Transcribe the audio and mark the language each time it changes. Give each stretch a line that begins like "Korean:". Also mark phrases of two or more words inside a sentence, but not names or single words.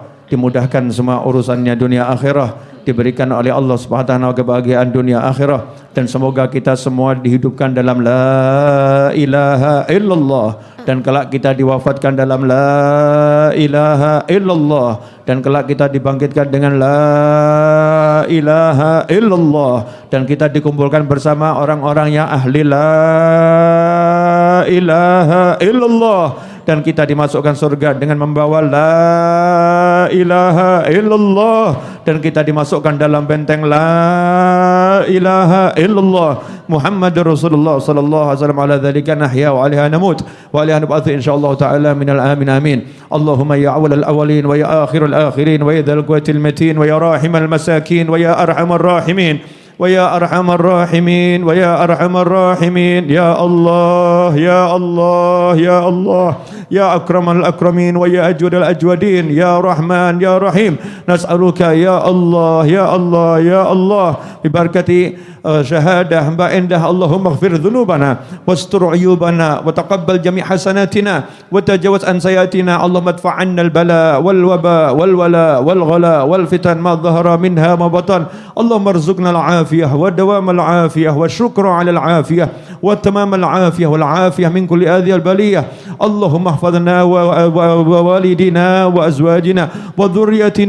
Indonesian: dimudahkan semua urusannya dunia akhirah, diberikan oleh Allah
Arabic: سبحانه وتعالى
Indonesian: kebahagiaan dunia akhirah, dan semoga kita semua dihidupkan dalam
Arabic: لا إله إلا الله,
Indonesian: dan kelak kita diwafatkan dalam
Arabic: لا إله إلا الله,
Indonesian: dan kelak kita dibangkitkan dengan
Arabic: لا إله إلا الله,
Indonesian: dan kita dikumpulkan bersama orang-orang yang ahli la
Arabic: إله إلا الله,
Indonesian: dan kita dimasukkan surga dengan membawa
Arabic: لا إله إلا الله,
Indonesian: dan kita dimasukkan dalam benteng
Arabic: لا إله إلا الله محمد رسول الله صلى الله عليه وسلم. على ذلك نحيا وعليها نموت وعليها نبعث إن شاء الله تعالى من الآمنين آمين. اللهم يا أول الأولين ويا آخر الآخرين ويا ذا القوة المتين ويا راحم المساكين ويا أرحم الراحمين ويا أرحم الراحمين ويا أرحم الراحمين يا الله يا الله يا الله يا أكرم الأكرمين ويا أجود الأجودين يا رحمن يا رحيم نسألك يا الله يا الله يا الله ببركة شهادة Mbak Endah اللهم اغفر ذنوبنا واستر عيوبنا وتقبل جميع حسناتنا وتجاوز عن سيئاتنا اللهم ادفع عنا البلاء والوباء والولاء والغلاء والفتن ما ظهر منها ما بطن اللهم ارزقنا العافية ودوام العافية والشكر على العافية وتمام العافية والعافية من كل هذه البلية اللهم احفظنا ووالدنا وأزواجنا وذريتنا